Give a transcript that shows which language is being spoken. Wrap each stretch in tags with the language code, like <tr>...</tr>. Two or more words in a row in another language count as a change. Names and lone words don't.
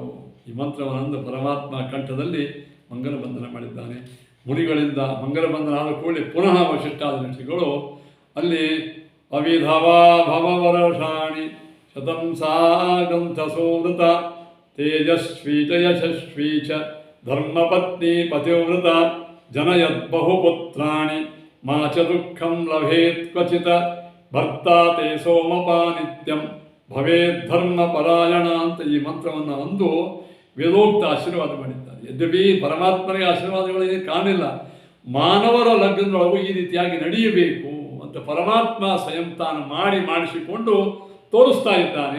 <kn>ಈ ಮಂತ್ರವನ್ನಂದು ಪರಮಾತ್ಮ ಕಂಠದಲ್ಲಿ ಮಂಗಲ ಬಂಧನ ಮಾಡಿದ್ದಾನೆ. ಮುನಿಗಳಿಂದ ಮಂಗಲ ಬಂಧನ ಆದ ಕೂಡಲೇ ಪುನಃ ವಶಿಷ್ಠಾದಿ ಋಷಿಗಳು ಅಲ್ಲಿ</kn> <sa>ಅವಿಧವಾ ಭವವರಷಾಣಿ ಶತಂ ಸಾಗಂಥ ಸೋವೃತ ತೇಜಸ್ವೀ ಚ ಯಶಸ್ವೀ ಚ ಧರ್ಮಪತ್ನಿ ಪತಿವೃತ ಜನಯದ್ಬಹುಪುತ್ರಾಣಿ ಮಾ ಚ ದುಃಖಂ ಲಭೇತ್ ಕ್ವಚಿತ ಭರ್ತಾ ತೇ ಸೋಮಪಾ ನಿತ್ಯಂ ಭವೇದ್ ಧರ್ಮಪರಾಯಣ</sa> <kn>ಅಂತ ಈ ಮಂತ್ರವನ್ನು ಅಂದು ವೇದೋಕ್ತ ಆಶೀರ್ವಾದ ಮಾಡಿದ್ದಾರೆ. ಯದ್ಯಪಿ ಪರಮಾತ್ಮನಿಗೆ ಆಶೀರ್ವಾದಗಳಿಗೆ ಕಾಣಿಲ್ಲ, ಮಾನವರ ಲಗ್ನದೊಳಗೂ ಈ ರೀತಿಯಾಗಿ ನಡೆಯಬೇಕು ಅಂತ ಪರಮಾತ್ಮ ಸ್ವಯಂ ತಾನು ಮಾಡಿಸಿಕೊಂಡು ತೋರಿಸ್ತಾ ಇದ್ದಾನೆ.</kn>